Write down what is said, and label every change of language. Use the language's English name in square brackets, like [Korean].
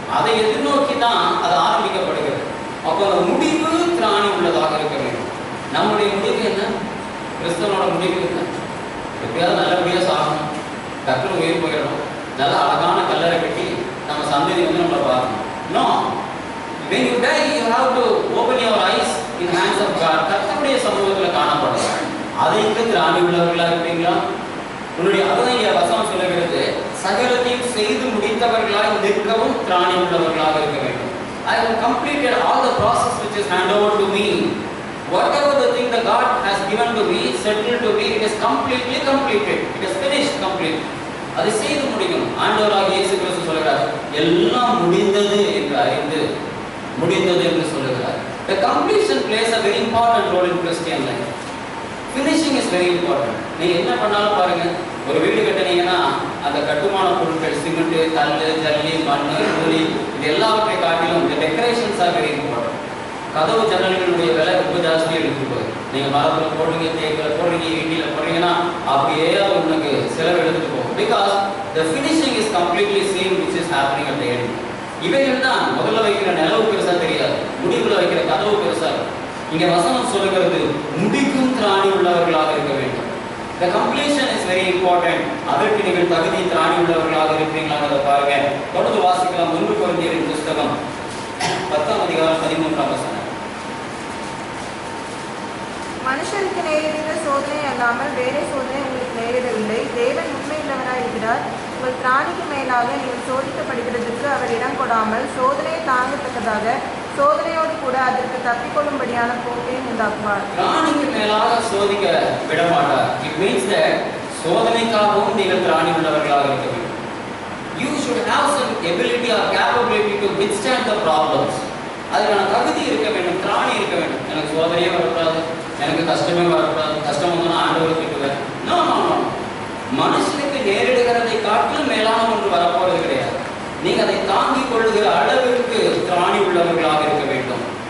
[Tamil] அதை எதிர்நோக்கி தான் அது ஆரம்பிக்கப்படுகிறது. அப்போ அந்த முடிவு திராணி உள்ளதாக இருக்க வேண்டும். நம்முடைய முடிவு என்ன? கிறிஸ்தவனோட முடிவு என்ன? எப்படியாவது நல்லபடியாக சாகணும், டக்குனு உயிர் போயிடணும், நல்ல அழகான கல்லறை கட்டி நம்ம சந்ததி வந்து நம்மளை பார்க்கணும். [English] No, when you die you have to open your eyes in hands of God. [Tamil] கர்த்தருடைய சமூகத்தில் காணப்படும். அதைக்கு திராணி உள்ளவர்களாக இருப்பீங்களா? உன்னுடைய அதுதான் வசனம் சொல்லுகிறது, சகலத்தையும் செய்து முடித்தவர்களாய் நிற்கவும் திராணி உள்ளவர்களாக இருக்க வேண்டும். [English] I have completed all the process which is handed over to me. Whatever the thing that God has given to me, settled to me, it is completely completed. It is finished, complete. [Tamil] அதை செய்து முடிக்கணும். ஆண்டவராகிய இயேசு கிறிஸ்து சொல்கிறார், எல்லாம் முடிந்தது என்று அறிந்து முடிந்தது என்று சொல்லுகிறார். [English] The completion plays a very important role in Christian life. Finishing is very important. [Tamil] நீங்க என்ன பண்ணாலும் பாருங்க, ஒரு வீடு கட்டினீங்கன்னா அந்த கட்டுமான பொருட்கள் சிமெண்ட், கல், ஜல்லி, மண், கூலி இது எல்லாவற்றை காட்டிலும் இந்த [English] Decorations are very important. [Tamil] கதவு ஜன்னல்களுடைய விலை ரொம்ப ஜாஸ்தியாக எடுத்துட்டு போகுது. நீங்கள் மரத்தில் போடுறீங்க, தேக்கில் போடுறீங்க, இண்டியில் போடுறீங்கன்னா அப்படியே அது உங்களுக்கு செலவு எடுத்துட்டு போகும். [English] Because the finishing is completely seen which is happening at the end. [Tamil] இவைகள் தான் முதல்ல வைக்கிற நிலவு பெருசாக தெரியாது, முடிவில் வைக்கிற கதவு பெருசாக இருக்கும். இங்கே வசனம் சொல்லுகிறது, முடிக்கும் திராணி உள்ளவர்களாக இருக்க வேண்டும். [English] The completion is very important. [Tamil] அதற்கு நீங்கள் தகுதி திராணி உள்ளவர்களாக இருப்பீங்களாங்கிறத பாருங்க. தொடர்ந்து வாசிக்கலாம். 1 கொரிந்தியரின் புஸ்தகம் 10ஆம் அதிகாரம் 13ஆம் வசனம். மனுஷருக்கு நேரிடுகிற சோதனை அல்லாமல் வேறே சோதனை உங்களுக்கு நேரிடவில்லை. தேவன் உண்மையுள்ளவராய் இருக்கிறார். உங்கள் திராணிக்கு மேலாக நீங்கள் சோதிக்கப்படுகிறதுக்கு அவர் இடம் கொடாமல் சோதனையை தாங்கத்தக்கதாக சோதனையோடு கூட அதற்கு தப்பிக்கொள்ளும்படியான போக்கையும் உண்டாக்குவார். திராணிக்கு மேலாக சோதிக்க விடமாட்டார். [English] it means that [Tamil] சோதனைக்காகவும் நீங்கள் திராணி உள்ளவர்களாக இருக்க வேண்டும். [English] You should have some ability or capability to withstand the problems. [Tamil] அதுக்கான தகுதி இருக்க வேண்டும், திராணி இருக்க வேண்டும். எனக்கு சோதனையே வரக்கூடாது, எனக்கு கஷ்டமே வரக்கூடாது, கஷ்டம் வந்து நான் ஆண்டவரை திட்டுவேன். [English] no no no, [Tamil] மனுஷனுக்கு நேரிடுகிறதை காட்டிலும் மேலான ஒன்று வரப்போறது கிடையாது. நீங்க அதை தாங்கிக் கொள்ளுகிற அளவிற்கு திராணி உள்ளவர்களாக இருக்க வேண்டும்.